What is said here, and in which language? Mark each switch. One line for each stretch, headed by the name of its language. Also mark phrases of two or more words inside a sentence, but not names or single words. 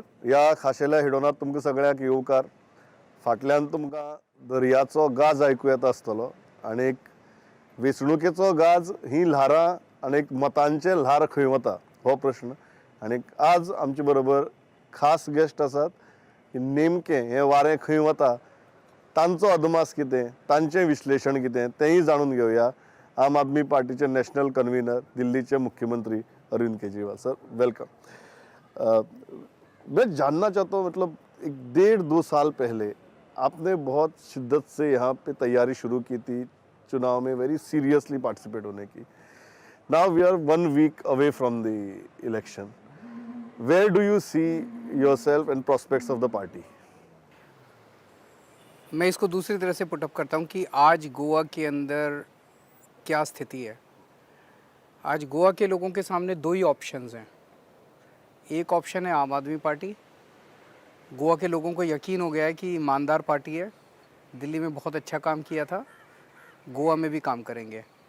Konkani: या खाशेल्या हिडोनात तुमकां सगळ्यांक येवकार. फाटल्यान तुमकां दर्याचो गाज ऐकू येता आसतलो आनी वेंचणुकेचो गाज ही ल्हारां आनी मतांचे ल्हार खंय वता हो प्रश्न. आनी आज आमचे बरोबर खास गेस्ट आसात की नेमकें हें वारें खंय वता तांचो अदमास कितें, तांचें विश्लेशण कितें तेंय जाणून घेवया. आम आदमी पार्टीचे
English: National Convener,
Konkani: दिल्लीचे मुख्यमंत्री अरविंद केजरीवाल सर, वेलकम.
Hindi: मैं जानना चाहता हूँ, मतलब 1-1.5-2 साल पहले आपने बहुत शिद्दत से यहाँ पे तैयारी शुरू की थी चुनाव में,
English: very seriously participate
Hindi: होने की.
English: Now we are 1 week away from the election. Where do you see yourself and prospects of the party?
Hindi: मैं इसको दूसरी तरह से पुटअप करता हूँ कि आज गोवा के अंदर क्या स्थिति है. आज गोवा के लोगों के सामने दो ही ऑप्शंस हैं. एक ऑप्शन है आम आदमी पार्टी. गोवा के लोगों को यकीन हो गया है कि ईमानदार पार्टी है, दिल्ली में बहुत अच्छा काम किया था, गोवा में भी काम करेंगे.